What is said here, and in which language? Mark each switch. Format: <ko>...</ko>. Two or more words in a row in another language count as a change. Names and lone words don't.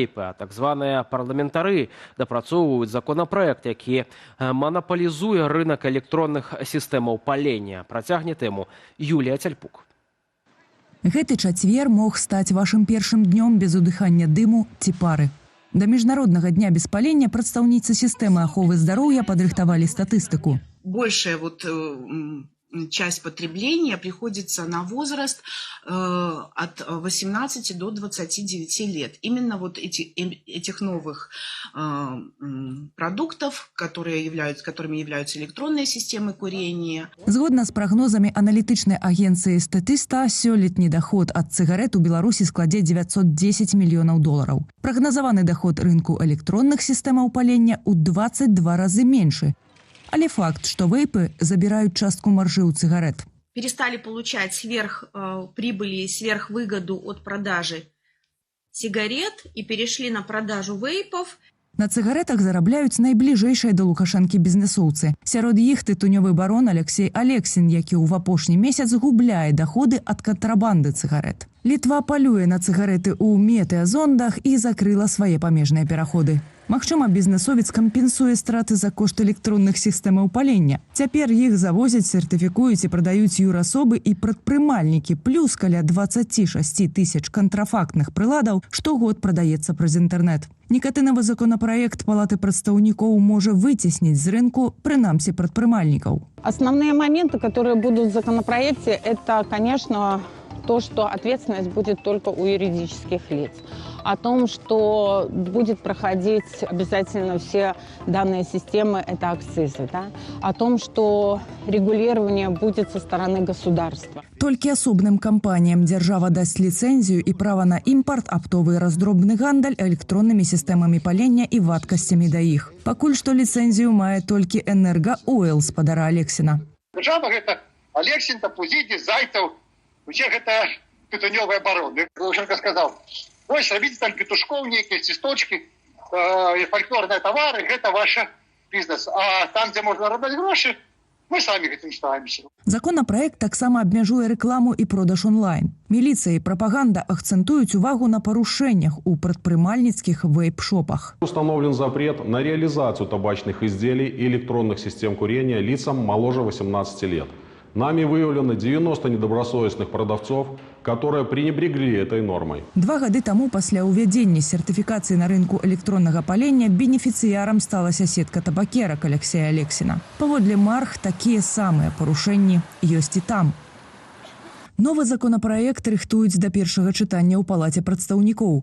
<be>А так званыя парламентары дапрацоўваюць законапраект, які манаполізуе рынок электронных сістэмаў палення. Працягне тэму Юлія Цяльпук. Гэты чацвер мог стаць вашым першым днём без удыхання дыму ці пары. Да міжнароднага дня без палення прадстаўніцы сістэмы аховы здароўя падрыхтавалі статыстыку.</be> <ru>Большая часть потребления приходится на возраст от 18 до 29 лет. Именно вот этих новых продуктов, которыми являются электронные системы курения.</ru> <be>Згодна з прагнозамі аналітычнай агенцыі Статыста, сёлетні даход ад цыгарэт у Беларусі складзе $910 мільёнаў. Прагназаваны даход рынку электронных сістэмаў палення ў 22 разы меншы.</be> <ru>Але факт, что вейпы забирают частку маржи у цыгарет. Перестали получать сверхприбыли и сверхвыгоду от продажи сигарет и перешли на продажу вейпов.</ru> <be>На цыгаретах зарабляюць найбліжэйшыя да Лукашэнкі бізнесоўцы. Сярод іх тытунёвы барон Алексей Алексін, які ў апошні месяц губляе даходы ад кантрабанды цыгарет. Літва палюе на цыгареты ў метэазондах і закрыла свае памежныя пераходы. Магчыма, бізнесовец кампенсуе страты за кошт электронных сістэмаў палення. Цяпер іх завозяць, сертыфікуюць і прадаюць юрасобы і прадпрымальнікі, плюс каля 26 тысяч кантрафактных прыладаў штогод прадаецца праз інтэрнэт. Нікатынавы законапраект Палаты прадстаўнікоў можа выцесніць з рынку, прынамсі, прадпрымальнікаў.</be> <ru>Основные моменты, которые будут в законопроекте, это, конечно, то, что ответственность будет только у юридических лиц. О том, что будет проходить обязательно все данные системы, это акцизы. Да? О том, что регулирование будет со стороны государства.</ru> <be>Толькі асобным кампаніям дзяржава дасць ліцэнзію і права на імпарт, аптовы і раздробны гандаль электроннымі сістэмамі палення і вадкасцямі да іх. Пакуль што ліцэнзію мае толькі «Энерго-Ойл» спадара Алексіна. Дзяржава гэта Алексін, Тапузідзі, Зайцаў, усе гэта тытунёвыя бароны. Лукашенко сказаў: «Вось, рабіце там петушкоў, нейкія цісточкі, фальклорныя тавары, гэта ваш бізнес. А там, дзе можна робіць грошы, Мы сами этим стараемся. Законопроект таксама абмяжуе рэкламу і продаж онлайн. Міліцыя і прапаганда акцэнтуюць увагу на парушэннях у прадпрымальніцкіх вейп-шопах.</be> <ru>Установлен запрет на реализацию табачных изделий и электронных систем курения лицам моложе 18 лет. Нами выявлено 90 недобросовестных продавцов, которые пренебрегли этой нормой.</ru> <be>2 гады таму пасля ўвядзення сертыфікацыі на рынку электроннага палення бенефіцыярам стала сетка табакерак Алексея Алексина. Паводле Марх, такія самыя парушэнні ёсць і там. Новы законапраект рыхтуюць да першага чытання ў палаце прадстаўнікоў.</be>